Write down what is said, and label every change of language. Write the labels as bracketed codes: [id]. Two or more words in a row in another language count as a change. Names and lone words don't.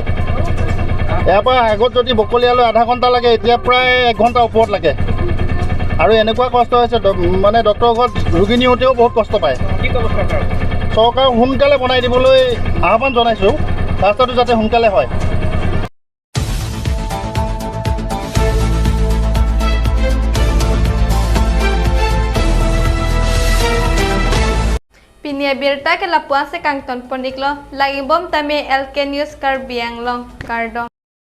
[as] ইয়াৰ পৰা আগত যদি বকলিয়ালৈ আধা ঘণ্টা লাগে এতিয়া প্ৰায় 1 ঘণ্টাৰ ওপৰত লাগে আৰু এনেকুৱা কষ্ট হৈছে মানে ডক্টৰৰ ঘৰত ৰোগী নিওঁতেও বহুত কষ্ট পায়। কি ক'ব চৰকাৰক সোনকালে বনাই দিবলৈ আহ্বান জনাইছোঁ, ৰাস্তাটো যাতে সোনকালে হয়। [mjw] Pinia Birta ke Lapuan se Kangton Poniklo lagi bom tame LK News KARBI ANGLONG Kardong.